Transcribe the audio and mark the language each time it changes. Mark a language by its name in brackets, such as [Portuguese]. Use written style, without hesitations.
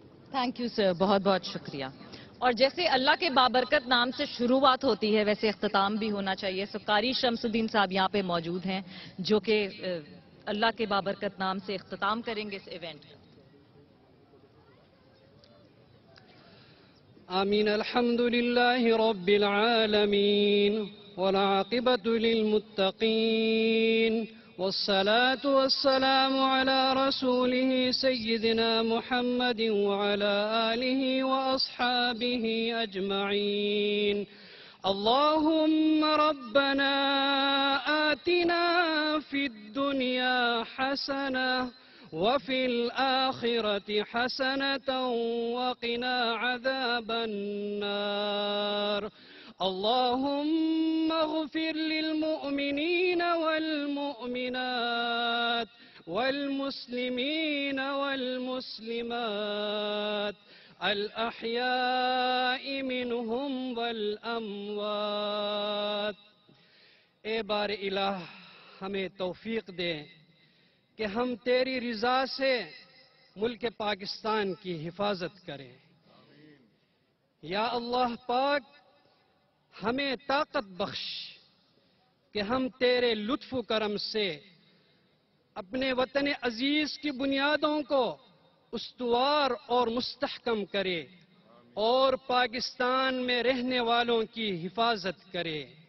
[English] thank you sir, [Urdu] بہت بہت شکریہ. اور جیسے اللہ کے بابرکت نام سے شروعات ہوتی ہے ویسے اختتام بھی ہونا چاہیے. قاری شمس الدین صاحب یہاں پہ موجود ہیں جو کہ اللہ کے بابرکت نام سے اختتام کریں گے اس ایونٹ کا. آمین. [Arabic] الحمد للہ رب العالمین والعاقبۃ للمتقین والصلاة والسلام على رسوله سيدنا محمد وعلى آله وأصحابه أجمعين. اللهم ربنا آتنا في الدنيا حسنة وفي الآخرة حسنة وقنا عذاب النار. اللهم اغفر للمؤمنين والمؤمنات والمسلمين والمسلمات الأحياء منهم والأموات. [Urdu] اے بار الہ ہمیں توفیق دے کہ ہم تیری رضا سے ملک پاکستان کی حفاظت کریں. یا اللہ پاک ہمیں طاقت بخش کہ ہم تیرے لطف و کرم سے اپنے وطن عزیز کی بنیادوں کو استوار اور مستحکم کرے اور پاکستان میں رہنے والوں کی حفاظت کرے.